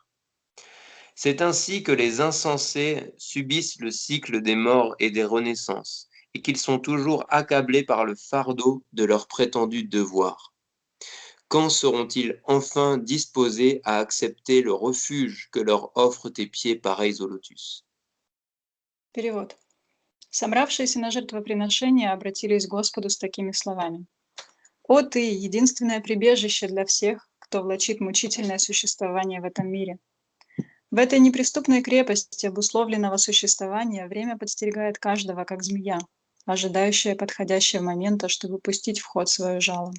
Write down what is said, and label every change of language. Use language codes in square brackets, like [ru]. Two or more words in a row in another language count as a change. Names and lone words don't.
[fr] C'est ainsi que les insensés subissent le cycle des morts et des renaissances, et qu'ils sont toujours accablés par le fardeau de leur prétendu devoir. Quand seront-ils enfin disposés à accepter le refuge que leur offrent tes pieds pareils au lotus? [ru] Перевод. Собравшиеся на жертвоприношение обратились к Господу с такими словами. «О Ты, единственное прибежище для всех, кто влачит мучительное существование в этом мире! В этой неприступной крепости обусловленного существования время подстерегает каждого, как змея, ожидающая подходящего момента, чтобы пустить в ход свое жало.